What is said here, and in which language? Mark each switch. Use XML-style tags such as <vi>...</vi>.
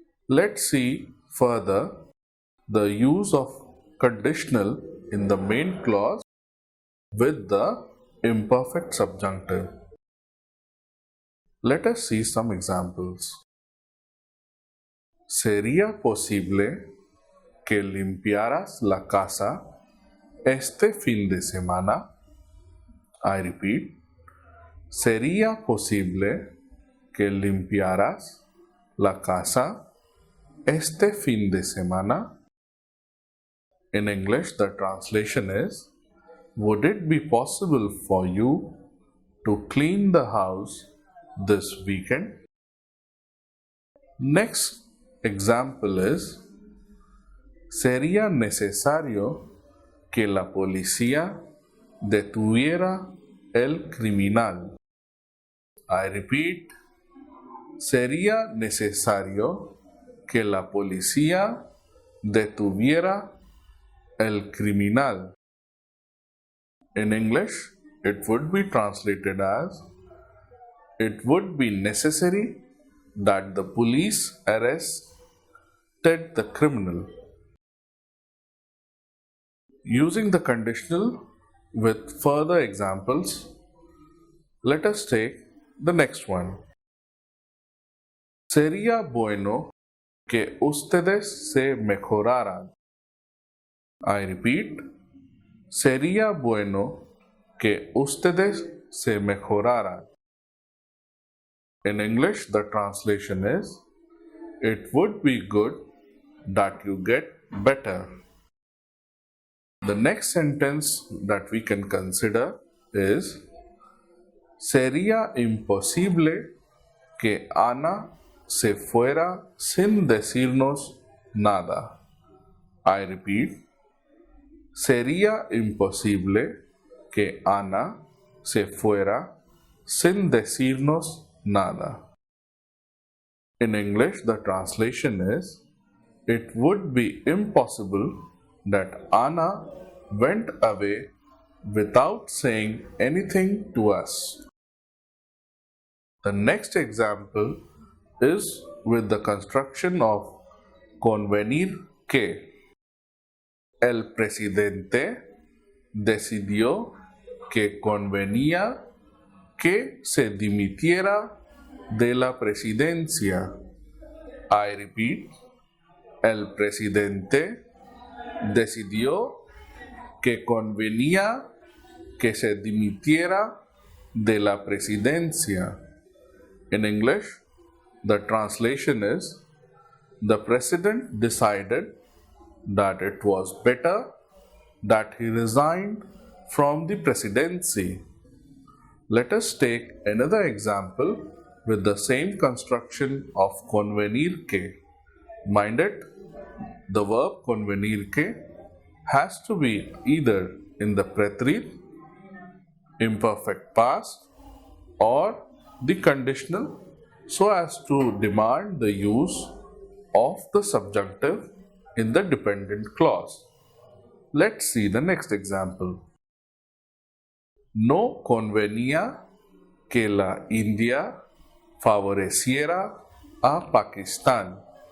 <en>Let's see further the use of conditional in the main clause with the imperfect subjunctive. Let us see some examples.</en> <es>¿Sería posible que limpiaras la casa este fin de semana?</es> <en>I repeat.</en> <es>¿Sería posible que limpiaras la casa este fin de semana?</es> <en>In English, the translation is, would it be possible for you to clean the house this weekend? Next example is,</en> <es>¿sería necesario que la policía detuviera el criminal?</es> <en>I repeat,</en> <es>¿sería necesario que la policía detuviera el criminal?</es> <en>In English, it would be translated as, it would be necessary that the police arrested the criminal. Using the conditional with further examples, let us take the next one.</en> <es>Sería bueno que ustedes se mejoraran.</es> <en>I repeat,</en> <es>sería bueno que ustedes se mejoraran.</es> <en>In English, the translation is, it would be good that you get better. The next sentence that we can consider is,</en> <es>sería imposible que Ana se fuera sin decirnos nada.</es> <en>I repeat,</en> <es>sería imposible que Ana se fuera sin decirnos nada.</es> <en>In English, the translation is, it would be impossible that Anna went away without saying anything to us. The next example is with the construction of convenir que.</en> <es>El presidente decidió que convenía que se dimitiera de la presidencia.</es> <en>I repeat,</en> <es>el presidente decidió que convenía que se dimitiera de la presidencia.</es> <en>In English, the translation is, the president decided that it was better that he resigned from the presidency. Let us take another example with the same construction of convenir que. Mind it, the verb convenir que has to be either in the preterite, imperfect past, or the conditional, so as to demand the use of the subjunctive in the dependent clause. Let's see the next example.</en> <es>No convenía que la India favoreciera a Pakistán.</es>